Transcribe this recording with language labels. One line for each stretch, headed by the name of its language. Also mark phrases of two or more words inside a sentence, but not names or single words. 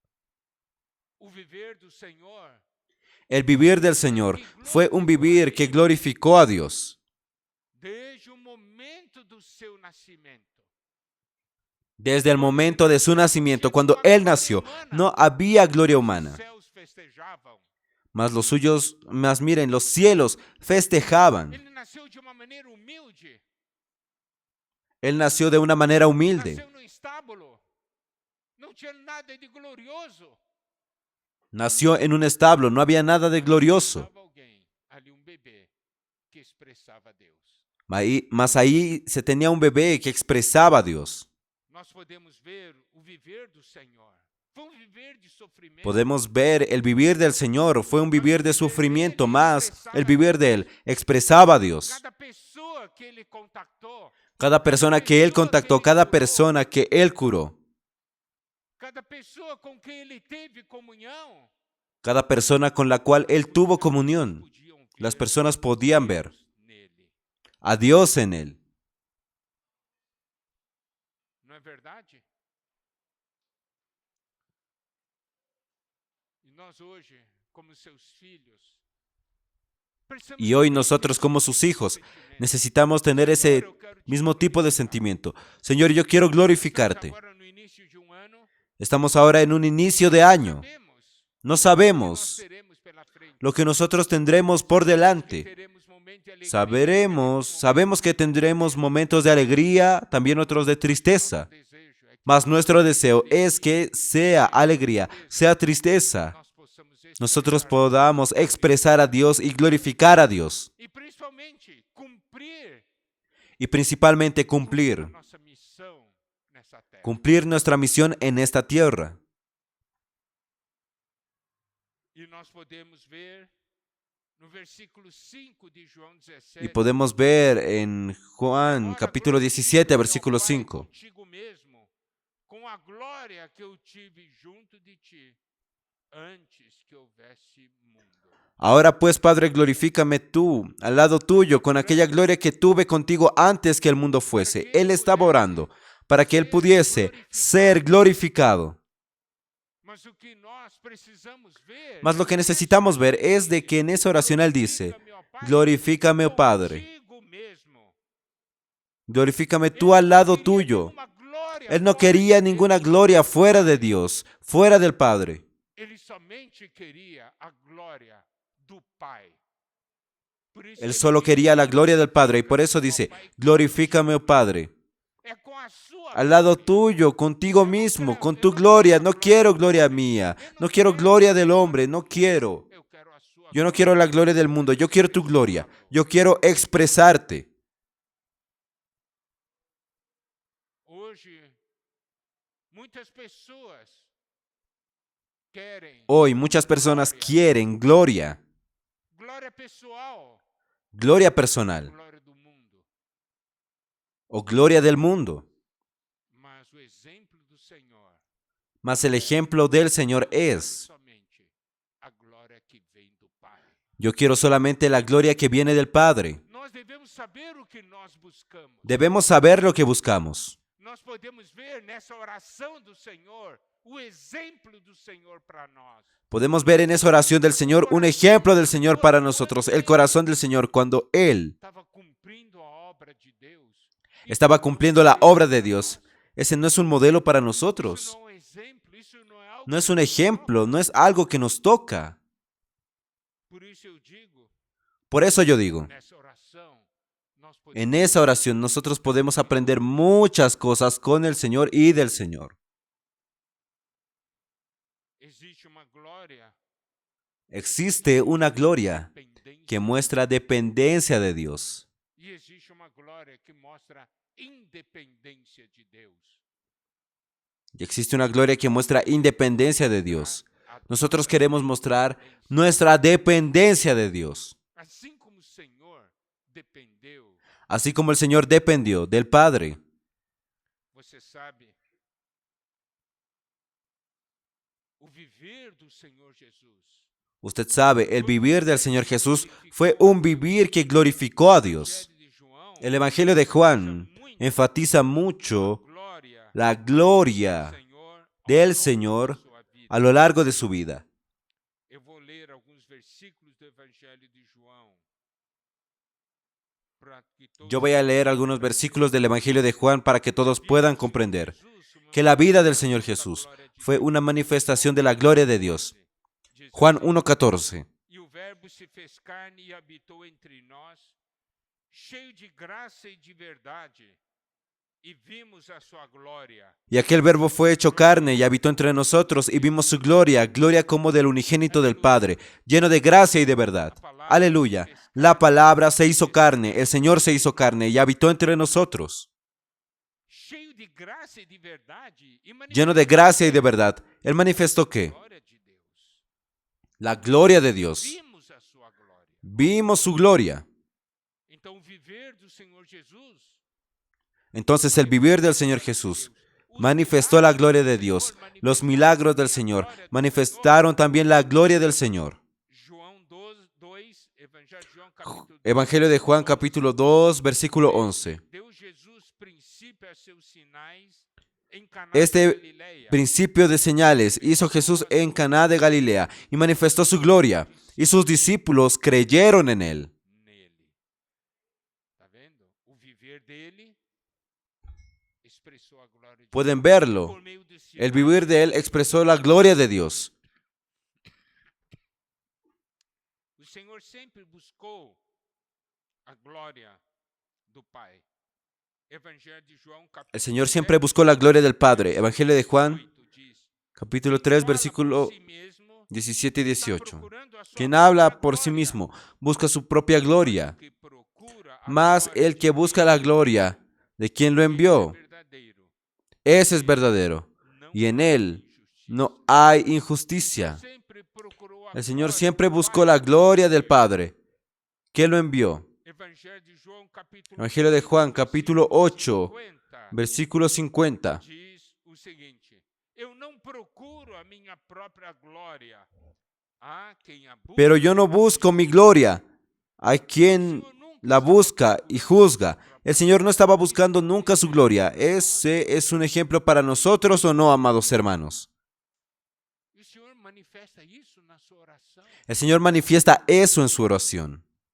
Spanish: El vivir del Señor fue un vivir que glorificó a Dios. Desde el momento de su nacimiento, cuando Él nació, no había gloria humana. Mas miren, los cielos festejaban.
Portuguese: Ele nasceu de uma maneira humilde.
Spanish: Él nació de una manera humilde.
Portuguese: Nasceu num estábulo. Não tinha nada de glorioso.
Spanish: Nació en un establo, no había nada de glorioso.
Portuguese: Estava alguém ali, bebê que expressava a Deus.
Spanish: Mas ahí se tenía un bebé que expresaba a Dios.
Portuguese: Nós podemos ver o viver do Senhor. Foi viver de sofrimento.
Spanish: Podemos ver el vivir del Señor. Fue un vivir de sufrimiento, más el vivir de Él expresaba a Dios.
Portuguese: Cada pessoa que ele contactou,
Spanish: Cada persona que Él contactó, cada persona que Él curó,
Portuguese: cada pessoa com quem ele teve comunhão,
Spanish: cada persona con la cual Él tuvo comunión, las personas podían ver
Portuguese: nele.
Spanish: a Dios en Él.
Portuguese: Não é verdade? E nós hoje, como seus filhos,
Spanish: Y hoy nosotros como sus hijos necesitamos tener ese mismo tipo de sentimiento. Señor, yo quiero glorificarte.
Portuguese: agora no início de ano,
Spanish: Estamos ahora en un inicio de año. No
Portuguese: nós sabemos teremos pela frente.
Spanish: lo que nosotros tendremos por delante.
Portuguese: Teremos momentos de alegria,
Spanish: Sabemos que tendremos momentos de alegría, también otros de tristeza.
Portuguese: desejo é que
Spanish: Mas nuestro deseo es que sea alegría, sea tristeza,
Portuguese: nós possamos
Spanish: nosotros podamos expresar a Dios y glorificar a Dios.
Portuguese: e principalmente cumprir
Spanish: Y principalmente cumplir
Portuguese: nossa missão nessa terra.
Spanish: cumplir nuestra misión en esta tierra.
Portuguese: E nós podemos ver no versículo 5 de João 17.
Spanish: Y podemos ver en Juan capítulo 17, versículo 5.
Portuguese: Contigo mesmo, com a glória que eu tive junto de ti, antes que houvesse mundo.
Spanish: Ahora pues, Padre, glorifícame tú, al lado tuyo, con aquella gloria que tuve contigo antes que el mundo fuese. Él estaba orando para que Él pudiese ser glorificado.
Portuguese: Mas o que nós precisamos ver,
Spanish: Mas lo que necesitamos ver es de que en esa oración Él dice, glorifícame, oh Padre,
Portuguese: contigo mesmo.
Spanish: glorifícame tú al lado
Portuguese: Ele
Spanish: tuyo.
Portuguese: queria uma glória
Spanish: Él no
Portuguese: fora
Spanish: quería
Portuguese: de
Spanish: ninguna
Portuguese: Deus.
Spanish: gloria fuera de Dios, fuera del Padre.
Portuguese: Ele somente queria a glória do Pai. Por isso
Spanish: Él
Portuguese: ele
Spanish: solo
Portuguese: diz,
Spanish: quería la gloria del Padre y por eso dice, glorifícame, oh Padre,
Portuguese: é com a sua
Spanish: al lado
Portuguese: glória.
Spanish: tuyo, contigo mismo, con tu gloria. No quiero gloria mía, no quiero gloria del hombre, no quiero.
Portuguese: Eu quero a sua
Spanish: Yo no quiero la gloria del mundo, yo quiero tu gloria. Yo quiero expresarte.
Portuguese: Hoje, muitas pessoas querem
Spanish: Hoy muchas personas quieren gloria,
Portuguese: glória pessoal,
Spanish: gloria personal
Portuguese: glória do mundo.
Spanish: o gloria del mundo.
Portuguese: Mas o exemplo do Senhor
Spanish: Mas el ejemplo del Señor es,
Portuguese: somente a glória que vem do Pai.
Spanish: yo quiero solamente la gloria que viene del Padre.
Portuguese: Nós devemos saber o que nós buscamos.
Spanish: Debemos saber lo que buscamos.
Portuguese: Nós podemos ver nessa oração do Senhor o exemplo do Senhor para nós.
Spanish: Podemos ver en esa oración del Señor un ejemplo del Señor para nosotros, el corazón del Señor cuando Él
Portuguese: Estava cumprindo a obra de Deus.
Spanish: estaba cumpliendo la obra de Dios. Ese no es un modelo para
Portuguese: Isso
Spanish: nosotros.
Portuguese: não é um exemplo, isso não é algo.
Spanish: No es un ejemplo, no es algo que nos toca.
Portuguese: Por isso eu digo,
Spanish: Por eso yo digo,
Portuguese: nessa oração, nós
Spanish: en
Portuguese: podemos
Spanish: esa oración nosotros podemos aprender muchas cosas con el Señor y del Señor.
Portuguese: existe uma glória
Spanish: Existe una gloria
Portuguese: dependente
Spanish: que muestra dependencia de Dios
Portuguese: e existe uma glória que mostra independência de Deus.
Spanish: y existe una gloria que muestra independencia de Dios. Nosotros queremos mostrar nuestra dependencia de Dios.
Portuguese: Assim como o Senhor dependeu,
Spanish: Así como el Señor dependió del Padre.
Portuguese: você sabe, o viver do Senhor Jesus.
Spanish: Usted sabe, el vivir del Señor Jesús fue un vivir que glorificó a Dios.
Portuguese: Evangelho de João,
Spanish: El Evangelio de Juan enfatiza mucho
Portuguese: glória
Spanish: la gloria
Portuguese: do Senhor ao
Spanish: del
Portuguese: longo
Spanish: Señor
Portuguese: da sua vida.
Spanish: a lo largo de su vida.
Portuguese: Eu vou ler alguns versículos do Evangelho de João.
Spanish: para que todos Yo voy a leer algunos versículos del Evangelio de Juan para que todos puedan comprender que la vida del Señor Jesús fue una manifestación de la gloria de Dios. Juan 1:14.
Portuguese: Verbo se fez carne e habitou entre nós, cheio de graça e de verdade,
Spanish: y vimos a su gloria. Y aquel verbo fue hecho carne y habitó entre nosotros y vimos su gloria, gloria como del unigénito del Padre, lleno de gracia y de verdad. Aleluya. La palabra se hizo carne, el Señor se hizo carne y habitó entre nosotros.
Portuguese: Cheio de graça e de verdade, e
Spanish: Lleno de gracia y de verdad. Él manifestó
Portuguese: a que glória de Deus.
Spanish: la gloria de Dios.
Portuguese: Vimos a sua glória.
Spanish: Vimos su gloria.
Portuguese: Então, o viver do Senhor Jesus
Spanish: Entonces el vivir del Señor Jesús manifestó la gloria de Dios. Los milagros del Señor manifestaron también la gloria del Señor.
Portuguese: João 2, Evangelho de João, capítulo 2.
Spanish: Evangelio de Juan capítulo 2, versículo 11.
Portuguese: Deu Jesus princípio a seus sinais em Caná de
Spanish: Este
Portuguese: Galileia.
Spanish: principio de señales hizo Jesús en Caná de Galilea y manifestó su gloria, y sus discípulos creyeron en él.
Portuguese: Nele. Tá vendo? O viver dele expressou a glória de
Spanish: Pueden
Portuguese: Deus.
Spanish: verlo.
Portuguese: Por meio de
Spanish: El
Portuguese: sinais,
Spanish: vivir de él expresó la gloria de Dios.
Portuguese: o Senhor sempre buscou a glória do Pai. Evangelho de João, capítulo
Spanish: El Señor siempre buscó la gloria del Padre. Evangelio de Juan
Portuguese: 8 diz:
Spanish: capítulo 3,
Portuguese: "Fala por
Spanish: versículo
Portuguese: si mesmo,
Spanish: 17 y
Portuguese: está
Spanish: 18.
Portuguese: procurando a sua
Spanish: Quien
Portuguese: própria
Spanish: habla por sí
Portuguese: glória,
Spanish: mismo busca su propia gloria,
Portuguese: que procura a
Spanish: mas
Portuguese: glória
Spanish: el
Portuguese: de
Spanish: que busca la gloria de quien lo
Portuguese: Deus,
Spanish: envió,
Portuguese: é verdadeiro.
Spanish: ese es verdadero,
Portuguese: Não
Spanish: y en
Portuguese: há
Spanish: él
Portuguese: injustiça.
Spanish: no hay injusticia.
Portuguese: Sempre procurou a
Spanish: El Señor
Portuguese: glória
Spanish: siempre
Portuguese: do
Spanish: buscó
Portuguese: Pai.
Spanish: la gloria del Padre, que lo envió.
Portuguese: Evangelho de João, capítulo
Spanish: Evangelio de
Portuguese: 8,
Spanish: Juan, capítulo 8,
Portuguese: 50,
Spanish: versículo 50.
Portuguese: diz o seguinte: eu não procuro a minha própria glória. Há quem a busca,
Spanish: Pero yo no busco mi gloria. Hay quien la busca y juzga. El Señor no estaba buscando nunca su gloria. ¿Ese es un ejemplo para nosotros o no, amados hermanos?
Portuguese: E o Senhor manifesta isso na sua oração.
Spanish: El Señor manifiesta eso en su oración.